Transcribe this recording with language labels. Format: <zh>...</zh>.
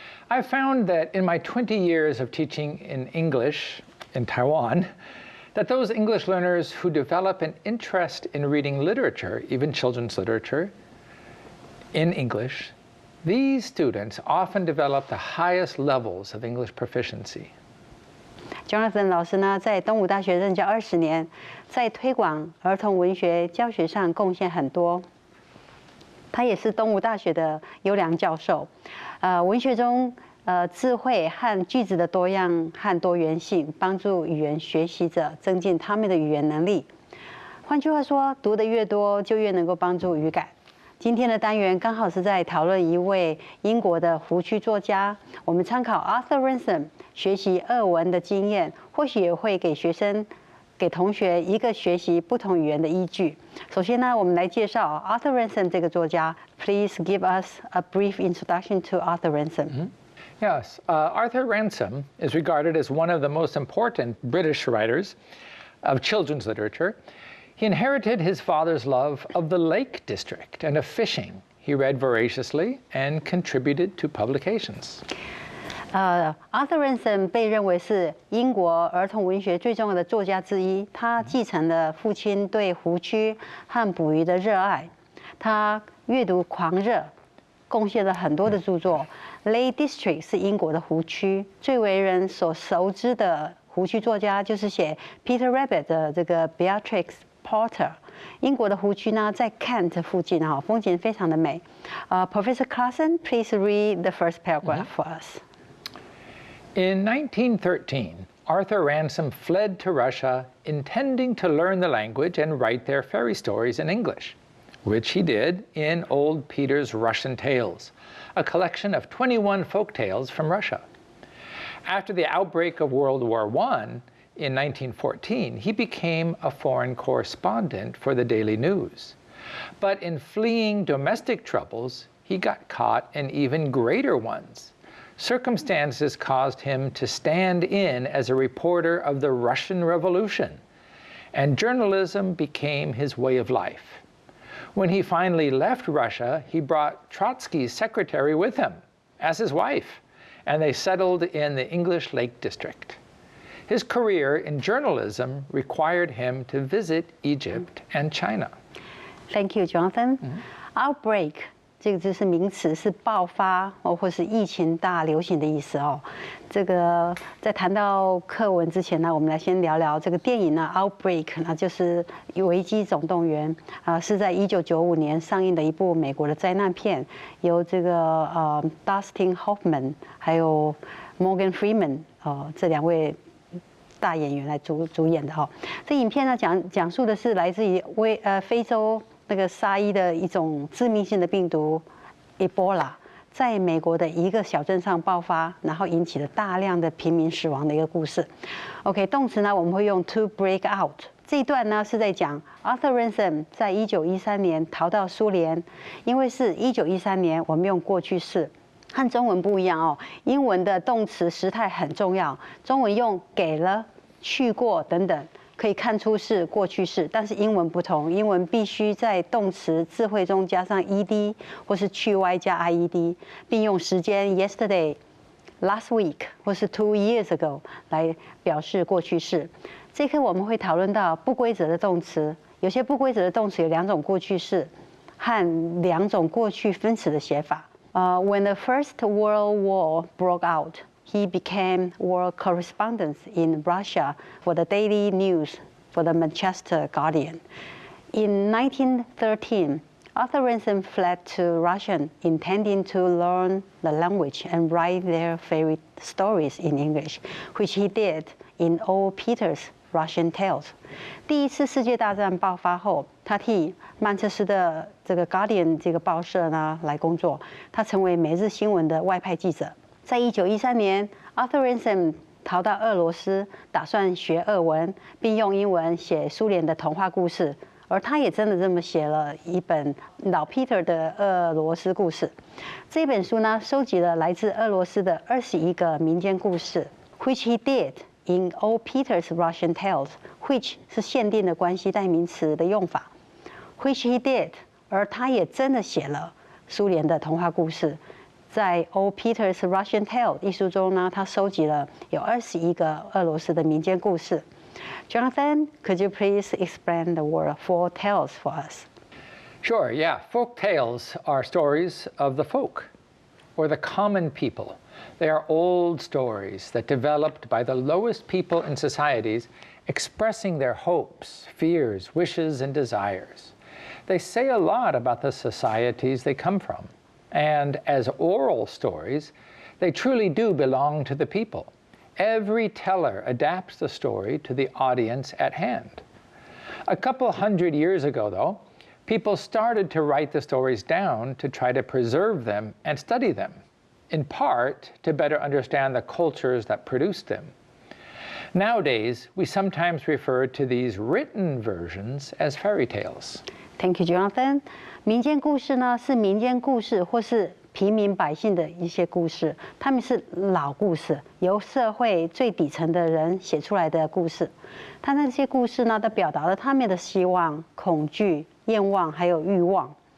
<en>I've found that in my 20 years of teaching in English in Taiwan, that those English learners who develop an interest in reading literature, even children's literature, in English, these students often develop the highest levels of English proficiency.</en> <zh>Jonathan 老师呢，在东吴大学任教20年，在推广儿童文学教学上贡献很多。他也是东吴大学的优良教授。文学中智慧和句子的多样和多元性，帮助语言学习者增进他们的语言能力。换句话说，读得越多，就越能够帮助语感。今天的单元刚好是在讨论一位英国的湖区作家，我们参考 Arthur Ransom 学习俄文的经验，或许也会给同学一个学习不同语言的依据。首先呢，我们来介绍 Arthur Ransom 这个作家。</zh> <en>Please give us a brief introduction to Arthur Ransom. Yes, Arthur Ransom is regarded as one of the most important British writers of children's literature. He inherited his father's love of the Lake District and of fishing. He read voraciously and contributed to publications.</en> <zh>Arthur Ransom 被认为是英国儿童文学最重要的作家之一。他继承了父亲对湖区和捕鱼的热爱，他阅读狂热，贡献了很多的著作。 Lake District 是英国的湖区，最为人所熟知的湖区作家就是写 Peter Rabbit 的这个 Beatrix Potter。英国的湖区呢，在 Kent 附近哈，风景非常的美。</zh> <en>Professor Klassen, please read the first paragraph for us. In 1913, Arthur Ransom fled to Russia, intending to learn the language and write their fairy stories in English, which he did in Old Peter's Russian Tales, a collection of 21 folk tales from Russia. After the outbreak of World War I, in 1914, he became a foreign correspondent for the Daily News. But in fleeing domestic troubles, he got caught in even greater ones. Circumstances caused him to stand in as a reporter of the Russian Revolution, and journalism became his way of life. When he finally left Russia, he brought Trotsky's secretary with him as his wife, and they settled in the English Lake District. His career in journalism required him to visit Egypt and China. Thank you, Jonathan.</en> <zh>Outbreak 这个就是名词，是爆发或是疫情大流行的意思哦。这个在谈到课文之前呢，我们来先聊聊这个电影呢，《Outbreak》那就是《危机总动员》是在1995年上映的一部美国的灾难片，由这个Dustin Hoffman 还有 Morgan Freeman 这两位大演员来主演的哈。这影片呢讲述的是来自于非洲那个沙伊的一种致命性的病毒 Ebola， 在美国的一个小镇上爆发，然后引起了大量的平民死亡的一个故事。 OK， 动词呢我们会用</zh> <en>to break out。</en> <zh>这一段呢是在讲 Arthur Ransom 在1913年逃到苏联，因为是1913年，我们用过去式。和中文不一样哦，英文的动词时态很重要，中文用给了、去过等等，可以看出是过去式，但是英文不同，英文必须在动词智慧中加上 ed 或是去 y 加 ied， 并用时间 yesterday、</zh> <en>last week</en> <zh>或是</zh> <en>2 years ago</en> <zh>来表示过去式。这一课我们会讨论到不规则的动词，有些不规则的动词有2种过去式和2种过去分词的写法。</zh> <en>When the First World War broke out, he became war correspondent in Russia for the Daily News, for the Manchester Guardian. In 1913, Arthur Ransom fled to Russia, intending to learn the language and write their fairy stories in English, which he did in Old Peter's Russian Tales》。</en> <zh>第一次世界大战爆发后，他替曼彻斯的这个《Guardian》这个报社呢来工作，他成为每日新闻的外派记者。在1913年 ，Arthur Ransom 逃到俄罗斯，打算学俄文，并用英文写苏联的童话故事。而他也真的这么写了一本老 Peter 的俄罗斯故事。这本书呢，收集了来自俄罗斯的21个民间故事 ，</zh> <en>which he did in Old Peter's Russian Tales，</en> <zh>which 是限定的关系代名词的用法 ，</zh> <en>which he did，</en> <zh>而他也真的写了苏联的童话故事。在 Old Peter's Russian Tale 一书中呢，他收集了有21个俄罗斯的民间故事。</zh> <en>Jonathan, could you please explain the word folk tales for us? Sure, yeah. Folk tales are stories of the folk, or the common people. They are old stories that developed by the lowest people in societies, expressing their hopes, fears, wishes, and desires. They say a lot about the societies they come from. And as oral stories, they truly do belong to the people. Every teller adapts the story to the audience at hand. A couple hundred years ago, though, people started to write the stories down to try to preserve them and study them, in part to better understand the cultures that produced them. Nowadays, we sometimes refer to these written versions as fairy tales. Thank you, Jonathan.</en> <zh>民间故事呢，是民间故事或是平民百姓的一些故事，他们是老故事，由社会最底层的人写出来的故事。他那些故事呢，都表达了他们的希望、恐惧、愿望还有欲望。</zh>